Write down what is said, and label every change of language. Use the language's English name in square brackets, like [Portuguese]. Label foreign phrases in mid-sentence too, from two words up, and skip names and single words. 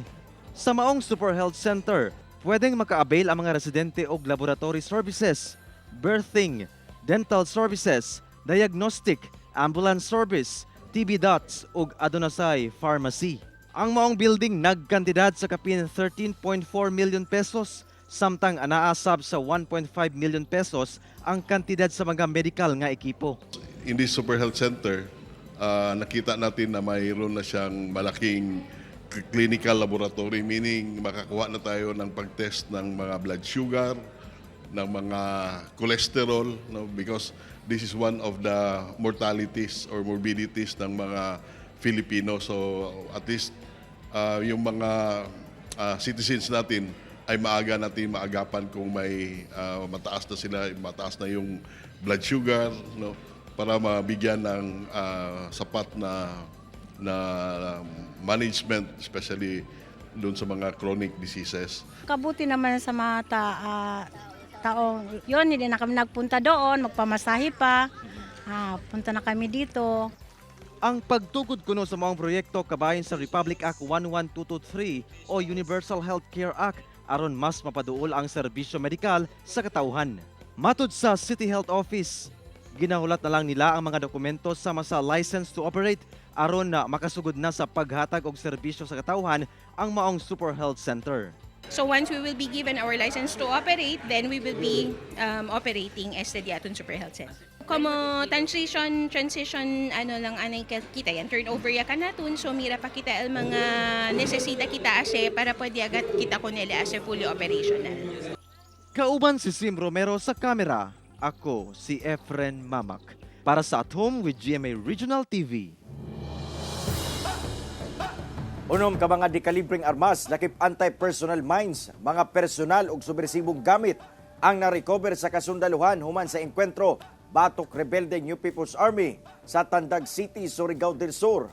[Cebuano] Sa maong Super Health Center, pwedeng maka-avail ang mga residente og [English] laboratory services, [Cebuano] birthing, [English] dental services, [Cebuano] diagnostic, [English] ambulance service, [Cebuano] TB dots ug adunasay pharmacy. Ang maong building nagkantidad sa kapin 13.4 million pesos samtang anaasab sa 1.5 million pesos ang kantidad sa mga medical nga ekipo. [English] In this Super Health Center, [Filipino] nakita natin na mayroon na siyang malaking [English] clinical laboratory, [Filipino] meaning makakuha na tayo ng pag-test ng mga [English] blood sugar, [Filipino] ng mga cholesterol, no? [English] Because this is one of the mortalities or morbidities [Filipino] ng mga Filipino. So at least yung mga citizens natin ay maaga natin maagapan kung may mataas na sila, mataas na yung [English] blood sugar, [Filipino] no? Para mabigyan ng sapat na management, especially doon sa mga [English] chronic diseases. [Filipino] Kabuti naman sa mga taong yun, hindi na kami nagpunta doon, magpamasahe pa. Punta na kami dito. [Cebuano] Ang pagtukod kuno sa maong proyekto kabahin sa Republic Act 11223 o Universal Healthcare Act aron mas mapaduol ang serbisyo medikal sa katauhan. Matud sa City Health Office, ginahulat na lang nila ang mga dokumento sama sa [English] license to operate [Cebuano] aron na makasugod na sa paghatag og serbisyo sa katauhan ang maong Super Health Center. [English] So once we will be given our license to operate, then we will be operating as the Diaton Super Health Center. [Chavacano] Como transition lang anay kita yan turnover ya kanatun, so mira pa kita ang mga nesesita kita ase para pwede agad kita ko nila ase [English] fully operational. [Cebuano] Kauban si Sim Romero sa kamera, ako si Efren Mamak para sa At Home with GMA Regional TV. Unom ka mga dekalibreng armas, lakip [English] anti-personnel mines, [Cebuano] mga personal ug subversibong gamit ang na-recover sa kasundaluhan human sa enkwentro batok rebelde New People's Army sa Tandag City, Surigao del Sur.